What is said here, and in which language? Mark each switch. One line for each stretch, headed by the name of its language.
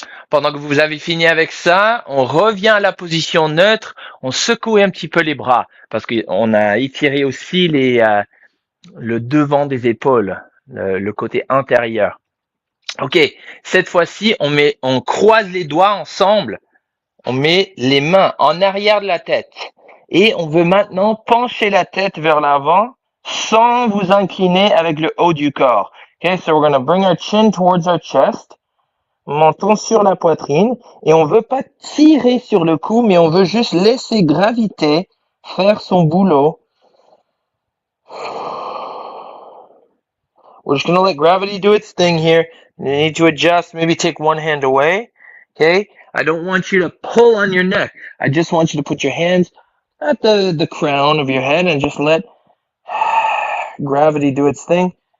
French: Pendant que vous avez fini avec ça, on revient à la position neutre, on secoue un petit peu les bras parce qu'on a étiré aussi le devant des épaules, le côté intérieur. Ok, cette fois-ci, on croise les doigts ensemble, on met les mains en arrière de la tête et on veut maintenant pencher la tête vers l'avant sans vous incliner avec le haut du corps.
English: Okay, so we're going to bring our chin towards our chest.
French: Menton sur la poitrine et on veut pas tirer sur le cou, mais on veut juste laisser gravité faire son boulot.
English: We're just going to let gravity do its thing here. You need to adjust, maybe take one hand away. Okay? I don't want you to pull on your neck. I just want you to put your hands at the crown of your head and just let gravity do its thing.